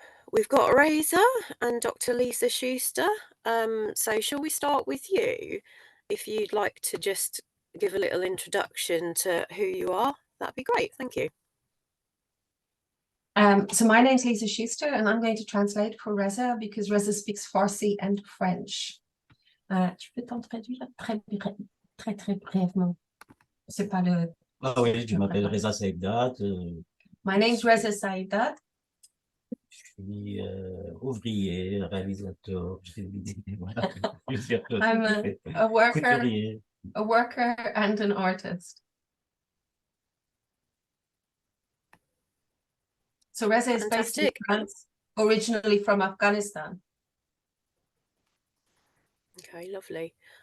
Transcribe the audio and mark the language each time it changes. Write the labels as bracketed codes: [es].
[en] We've got Reza and Dr. Liza Schuster. So shall we start with you? If you'd like to just give a little introduction to who you are, that'd be great. Thank you. So my name is Liza Schuster, and I'm going to translate for Reza because Reza speaks Farsi and French. [fr] Tu peux t'en traduire très brièvement. C'est pas le. Ah oui, je m'appelle Reza Sahibdad. [en] My name is Reza Sahibdad. [fr] Je suis ouvrier, réalisateur, voilà, [en] I'm a worker and an artist. So Reza is based in France, originally from Afghanistan. Okay, lovely.